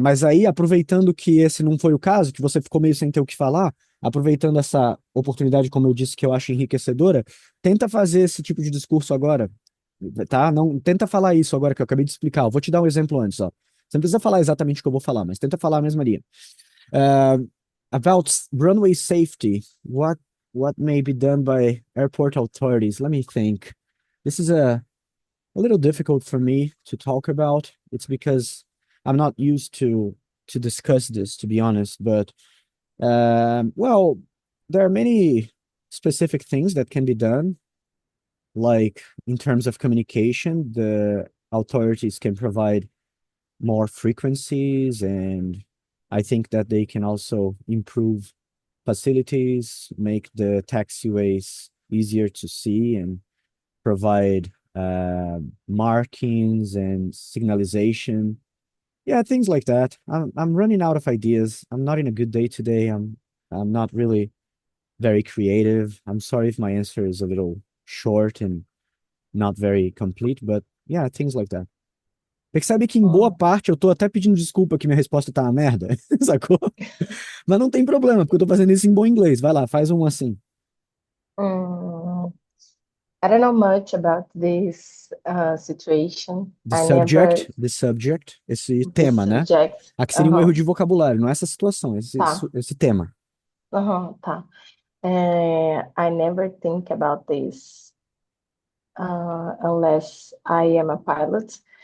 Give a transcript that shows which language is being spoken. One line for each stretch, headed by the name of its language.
Portuguese: mas aí, aproveitando que esse não foi o caso, que você ficou meio sem ter o que falar, aproveitando essa oportunidade, como eu disse, que eu acho enriquecedora, tenta fazer esse tipo de discurso agora, tá? Não, tenta falar isso agora que eu acabei de explicar. Eu vou te dar um exemplo antes, ó. Você não precisa falar exatamente o que eu vou falar, mas tenta falar a mesma linha.
English: About runway safety, what may be done by airport authorities? Let me think. This is a little difficult for me to talk about. It's because I'm not used to discuss this, to be honest. But well, there are many specific things that can be done. Like in terms of communication, the authorities can provide more frequencies, and I think that they can also improve facilities, make the taxiways easier to see, and provide markings and signalization. Yeah, things like that. I'm running out of ideas. I'm not in a good day today. I'm not really very creative. I'm sorry if my answer is a little short and not very complete, but yeah, things like that.
Portuguese: Percebe que em boa parte eu tô até pedindo desculpa que minha resposta tá uma merda, sacou? Mas não tem problema, porque eu tô fazendo isso em bom inglês. Vai lá, faz um assim.
English: Mm, I don't know much about this situation. The I never subject, esse the
Portuguese: tema, né?
English: subject.
Portuguese: Aqui seria um erro de vocabulário, não é essa situação, Tá. esse tema. Tá.
English: I never think about this unless I am a pilot.